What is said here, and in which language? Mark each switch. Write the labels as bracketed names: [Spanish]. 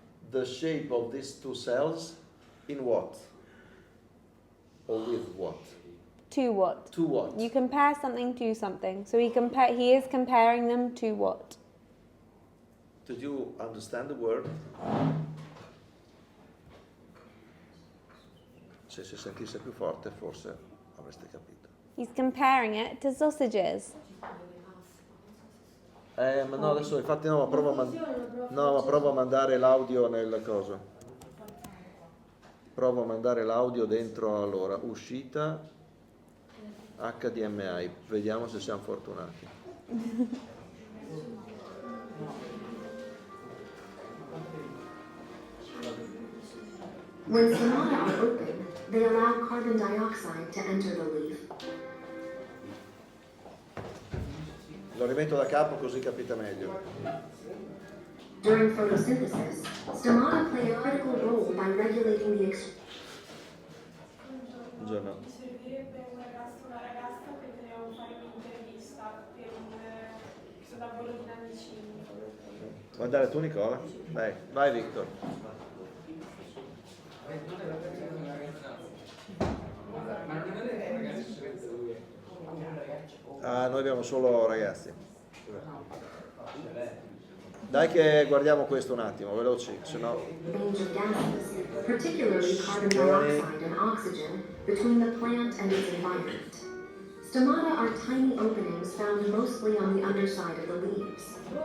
[English] the shape of these 2 cells in what? Or with what? To what? To what? You compare something to something. So he is comparing them to what? Did you understand the word? [Italian] Se si sentisse più forte forse avreste capito. [English] He's comparing it to sausages. [Italian] Ma no, adesso infatti no, ma provo a mandare l'audio nel coso. Provo a mandare l'audio dentro, allora, uscita HDMI. Vediamo se siamo fortunati. [English] When stomata are open, they allow carbon dioxide to enter the leaf. [Italian] Lo rimetto da capo così capite meglio. [English] During photosynthesis, stomata play a critical role by regulating the [Italian] Buongiorno. Mi servirebbe un ragazzo o una ragazza perché devo fare un'intervista per questo lavoro di lamicini. Vuoi andare tu, Nicola? Dai, vai Victor. Ah, noi abbiamo solo ragazzi. Dai che guardiamo questo un attimo, veloci, se no... [English] range of gases, particularly carbon dioxide and oxygen, between the plant and its environment. Stomata are tiny openings found mostly on the underside of the leaves.